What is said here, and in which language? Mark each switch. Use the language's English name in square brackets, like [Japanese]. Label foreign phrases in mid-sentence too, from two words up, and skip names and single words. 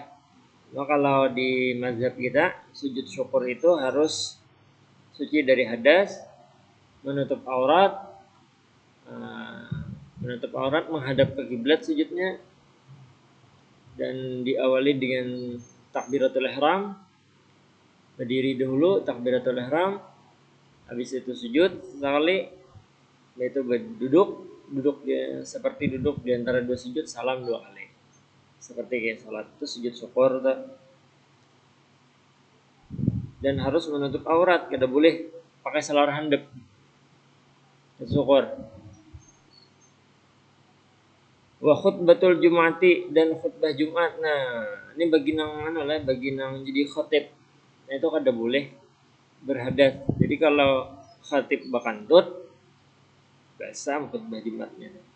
[Banjar] Nah, kalau di mazhab kita sujud syukur itu harus suci dari hadas, menutup aurat, menghadap ke kiblat sujudnya, dan diawali dengan [Arabic] تكبيرة الإحرام, [Banjar] berdiri dahulu [Arabic] تكبيرة الإحرام, [Banjar] habis itu sujud sekali, yaitu duduk dia seperti duduk di antara dua sujud, salam 2 kali. Seperti kayak salat itu sujud syukur tuh. Dan harus menutup aurat, kada boleh pakai selawar handap. Syukur. [Arabic] وخطبة الجمعة, [Banjar] dan khutbah Jumat. Ini bagi nang jadi khatib. Itu kada boleh berhadas. Jadi kalau khatib bakantut biasa khutbah Jumatnya.